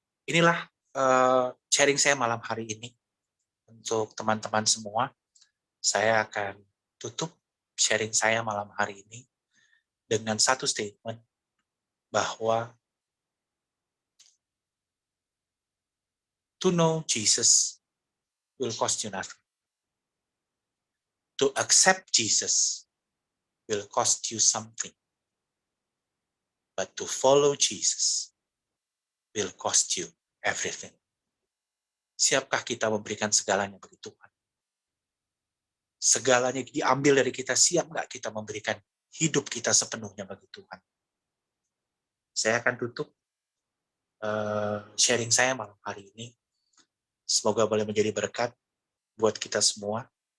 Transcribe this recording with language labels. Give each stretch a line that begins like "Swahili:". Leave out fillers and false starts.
Indonesian: Inilah sharing saya malam hari ini untuk teman-teman semua. Saya akan tutup sharing saya malam hari ini dengan satu statement bahwa
English: to know Jesus will cost you nothing. To accept Jesus will cost you something. But to follow Jesus will cost you everything.
Indonesian: Siapkah kita memberikan segalanya bagi Tuhan? Segalanya diambil dari kita, siap nggak kita memberikan hidup kita sepenuhnya bagi Tuhan? Saya akan tutup sharing saya malam hari ini. Semoga boleh menjadi berkat buat kita semua.